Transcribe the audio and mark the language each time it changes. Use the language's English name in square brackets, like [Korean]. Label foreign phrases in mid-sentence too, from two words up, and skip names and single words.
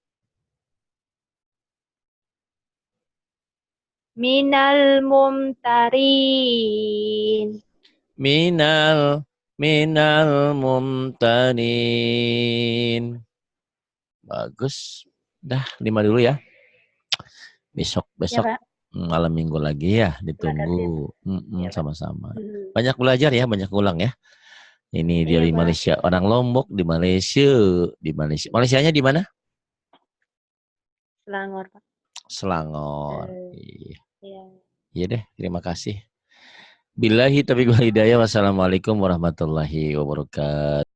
[Arabic] من الممترين. من الممترين. [Indonesian] Bagus. Dah 5 dulu ya. Besok Ya, malam minggu lagi ya, ditunggu. Sama-sama. Banyak belajar ya, banyak ulang ya. Ini Iya, dari Malaysia, orang Lombok di Malaysia. Malaysianya di mana? Selangor, Pak. Selangor. Eh, Iya. ya. Iya deh, terima kasih. [Arabic] بالله التوفيق والهداية. والسلام عليكم ورحمة الله وبركاته.